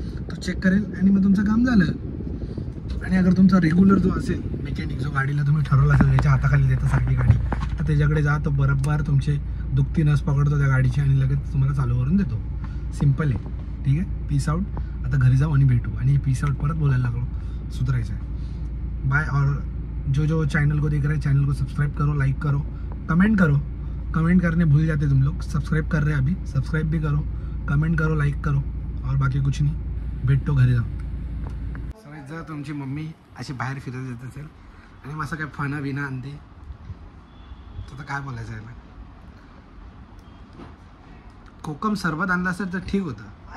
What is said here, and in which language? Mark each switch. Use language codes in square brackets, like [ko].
[mr] तो चेक करेल आणि मग तुमचं काम झालं. आणि अगर तुमचा रेग्युलर जो असेल मेकॅनिक, जो गाडीला तुम्ही ठरवला असेल याच्या हाताखाली देतं सारखी गाडी, तर त्याच्याकडे जा. तो बरोबर तुमचे दुखती नस पकडतो त्या गाडीची आणि लगेच तुम्हाला चालू करून देतो. सिम्पल आहे. ठीक आहे, पीस आउट. आता घरी जाऊ आणि भेटू. आणि पीस आउट परत बोलायला लागलो, सुधरायचं आहे. बाय. [hi] और जो चैनल को देख रहे हैं, चैनल को सब्सक्राइब करो, लाइक करो, कमेंट करो. कमेंट करने भूल जाते तुम लोग. सब्सक्राइब कर रहे हैं अभी, सब्सक्राइब भी करो, कमेंट करो, लाइक करो. और बाकी कुछ [mr] नाही. भेटतो घरी जाऊ. जर तुमची मम्मी अशी बाहेर फिरत येत असेल आणि मग असं काय फणं बिणं आणते तर काय बोलायचं याला. कोकम सरबत आणलं असेल तर ठीक होतं.